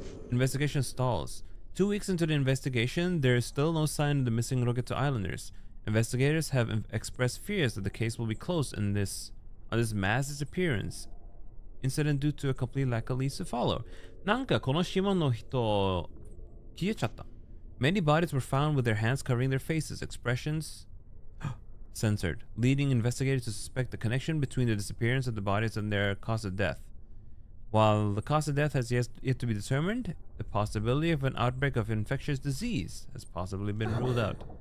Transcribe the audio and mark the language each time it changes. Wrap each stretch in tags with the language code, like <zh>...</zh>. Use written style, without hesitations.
<en>Investigation stalls. 2 weeks into the investigation, there is still no sign of the missing Roketo Islanders. Investigators have expressed fears that the case will be closed on this mass disappearance incident due to a complete lack of leads to follow.</en> <ja>なんかこの島の人消えちゃった。</ja> <en>Many bodies were found with their hands covering their faces, expressions censored, leading investigators to suspect the connection between the disappearance of the bodies and their cause of death. While the cause of death has yet to be determined, the possibility of an outbreak of infectious disease has possibly been ruled out.</en>